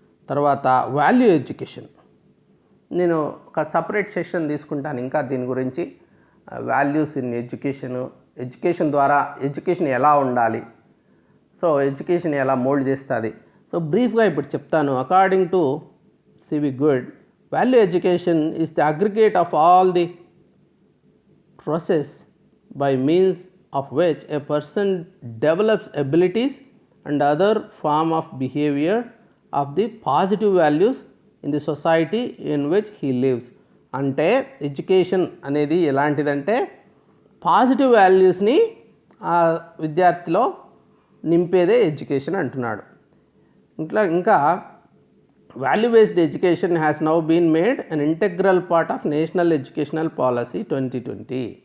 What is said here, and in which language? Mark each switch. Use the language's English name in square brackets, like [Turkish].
[Telugu] తర్వాత value education, నేను ఒక సపరేట్ సెషన్ తీసుకుంటాను ఇంకా దీని గురించి. వాల్యూస్ ఇన్ ఎడ్యుకేషన్ ద్వారా ఎడ్యుకేషన్ ఎలా ఉండాలి, సో ఎడ్యుకేషన్ ఎలా మోల్డ్ చేస్తుంది. సో బ్రీఫ్గా ఇప్పుడు చెప్తాను. [English] According to civic good, value education is the aggregate of all the process by means of which a person develops abilities and other form of behavior of the positive values in the society in which he lives. [Telugu] అంటే education అనేది ఎలాంటిదంటే positive వాల్యూస్ని ఆ విద్యార్థిలో నింపేదే education అంటున్నాడు. [English] ఇంకా value based education has now been made an integral part of national educational policy 2020.